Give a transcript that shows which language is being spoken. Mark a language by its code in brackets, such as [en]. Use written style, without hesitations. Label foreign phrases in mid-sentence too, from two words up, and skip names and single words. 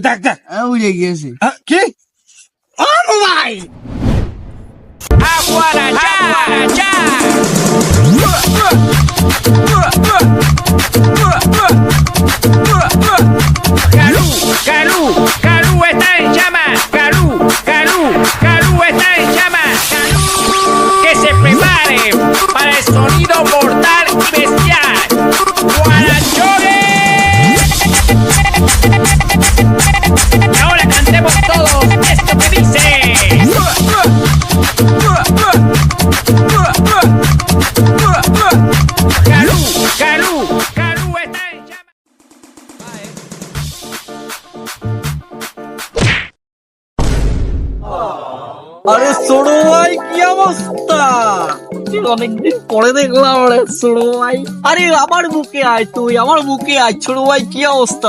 [bn] দেখ দেখ উড়ে গিয়েছে। কি ও মোবাইল [es] Calú está en llamas. Calú está en llamas. Que se prepare para el sonido mortal y bestial. ¡Guarachones! Y ahora cantemos todos esto que dice. Calú está en llamas. [bn] আরে ছোড়ো ভাই, কি অবস্থা? অনেকদিন পরে দেখলাম রে ছোড়ো ভাই। আরে আমার বুকে আয়, তুই আমার বুকে আয়। ছোড়ো ভাই কি অবস্থা?